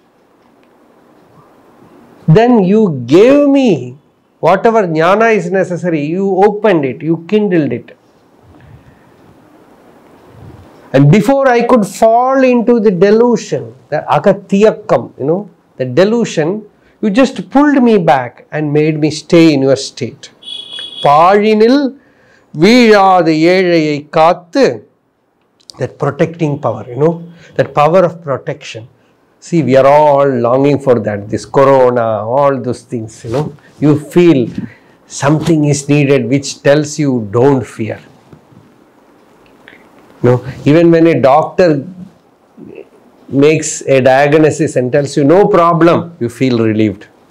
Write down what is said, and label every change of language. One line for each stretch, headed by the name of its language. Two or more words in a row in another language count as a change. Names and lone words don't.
English: Then you gave me whatever jnana is necessary, you opened it, you kindled it. And before I could fall into the delusion, the Agatyakam, the delusion, you just pulled me back and made me stay in your state.
Tamil: பழினில் வீழாத ஏழையை காத்து,
English: that protecting power, that power of protection. See, we are all longing for that, this corona, all those things, You feel something is needed which tells you don't fear. Even when a doctor makes a diagnosis and tells you no problem, you feel relieved.